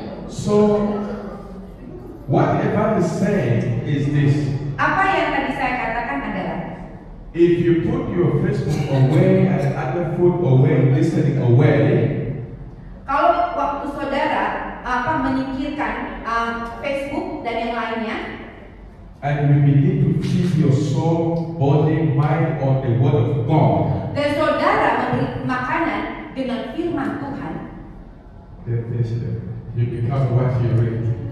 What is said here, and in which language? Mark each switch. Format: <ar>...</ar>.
<en>So, what Evan is saying is this.</en> <id>Apa yang tadi saya katakan adalah,</id> <en>If you put your Facebook away and other food away, listening away,</en> <id>kalau waktu saudara menyingkirkan Facebook dan yang lainnya,</id> <en>and you begin to feed your soul, body, mind on the Word of God,</en> <id>dan saudara memberi makanan dengan firman Tuhan,</id> <en>then you become what you read.</en>